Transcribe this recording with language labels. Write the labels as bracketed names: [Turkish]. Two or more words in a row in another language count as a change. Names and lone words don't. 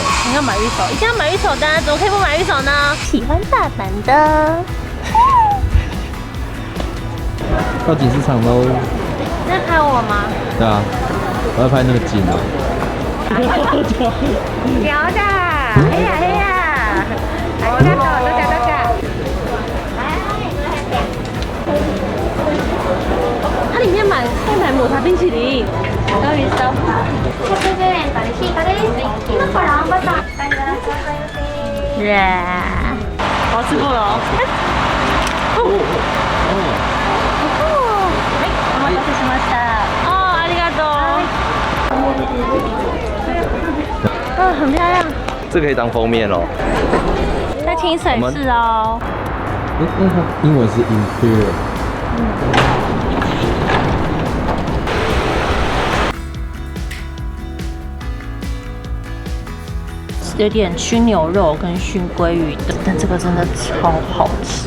[Chinese] 你要买玉手，一定要买玉手的，怎么可以不买玉手呢？喜欢大阪的。到集市场喽。你在拍我吗？对啊，我要拍那个景哦。有的，嘿呀嘿呀， [Japanese] ありがとう， [Chinese] 多谢。它里面可以买抹茶冰淇淋。 [Japanese] どうでした？110円とシートです。今からバター。耶！ [Chinese] 我吃过了哦。 [Japanese] お待たせしました。哦，ありがとう。 [Chinese] 啊，很漂亮。这可以当封面哦。在清水寺哦。英文是 Imperial。有点熏牛肉跟熏鲑鱼的，但这个真的超好吃。